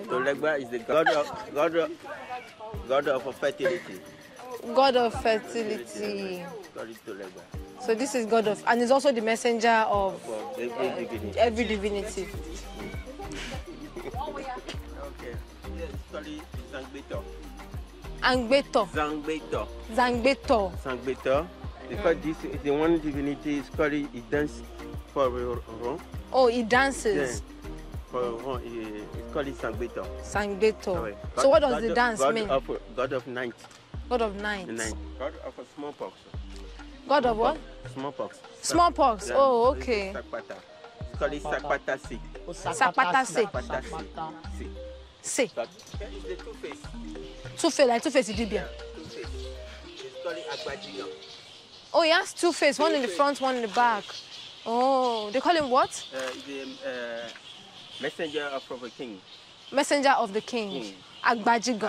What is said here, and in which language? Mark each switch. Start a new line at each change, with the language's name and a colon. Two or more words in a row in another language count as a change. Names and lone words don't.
English: Tolegba is the god of fertility. God of fertility. Called Tolegba. So this is God of, and is also the messenger of every divinity. Okay. Yes, called Zoungbeto. Angbeto. Zoungbeto. Zangbeto. Zoungbeto. Because this is the one divinity is called it dance for Ron. Oh, he dances. Yeah. For Ron, it's called Zoungbeto. Sangbeto. So what does the dance mean? God of night. God of night. God of smallpox. God of what? Smallpox. Smallpox. Yeah. Oh, okay. Sakpata. It's called Sakpata Si. Sapata se. Sakpata Si. Se. It's the two-face. Two-face, like two-face Idibia. Two-face. It's called Djegbadji. Oh, he has two faces, one in the front, one in the back. Oh, they call him what? The messenger of the king. Messenger of the king. Agbajigan.